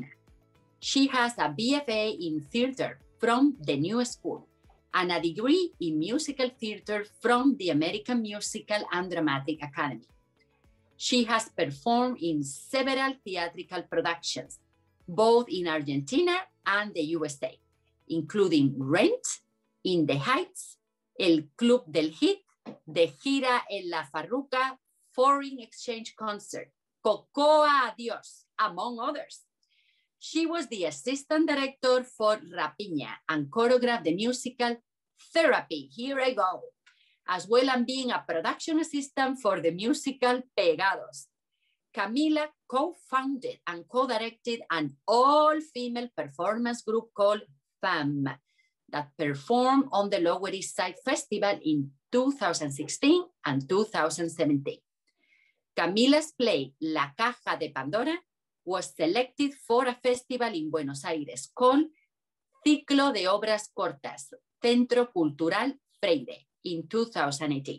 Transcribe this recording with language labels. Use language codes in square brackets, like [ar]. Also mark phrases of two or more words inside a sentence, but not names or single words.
[en] She has a BFA in theater from the New School and a degree in musical theater from the American Musical and Dramatic Academy. She has performed in several theatrical productions, both in Argentina and the USA, including Rent, In the Heights, El Club del Hit, De Gira en la Farruca, Foreign Exchange Concert, Cocoa Adiós, among others. She was the assistant director for Rapiña and choreographed the musical Therapy, Here I Go, as well as being a production assistant for the musical Pegados. Camila co-founded and co-directed an all-female performance group called FAM that performed on the Lower East Side Festival in 2016 and 2017. Camila's play La Caja de Pandora was selected for a festival in Buenos Aires called Ciclo de Obras Cortas, Centro Cultural Freire in 2018.